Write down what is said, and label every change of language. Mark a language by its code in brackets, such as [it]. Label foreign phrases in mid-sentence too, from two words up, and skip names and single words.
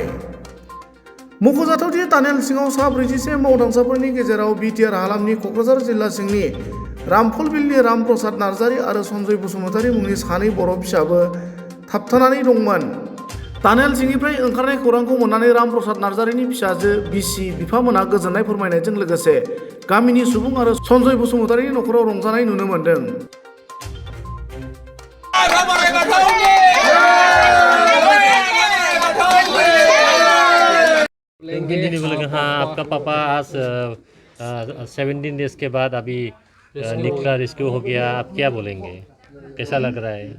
[brx] मख'जाथावदि टानेल सिङाव सा 41 मावदांसाफोरनि गेजेराव बिटिआर हालामनि क'क्राझार जिल्ला सिंनि रामफलबिलनि राम प्रसाद नार्जारी आरो सन्जय बसुमतारी मुंनि सानै बर' फिसाबो थाबथानानै दंमोन। टानेल सिंनिफ्राय ओंखारनाय खौरांखौ मोननानै राम प्रसाद नार्जारीनि फिसाजो बिसि बिफामोना गोजोननाय फोरमायनायजों लोगोसे गामिनि सुबुं आरो सन्जय बसुमतारीनि नखराव रंजानाय नुनो मोन्दों। [hi] हाँ, आपका पापा आज 17 डेज के बाद अभी निकला, रेस्क्यू हो गया, आप क्या बोलेंगे, कैसा लग रहा है?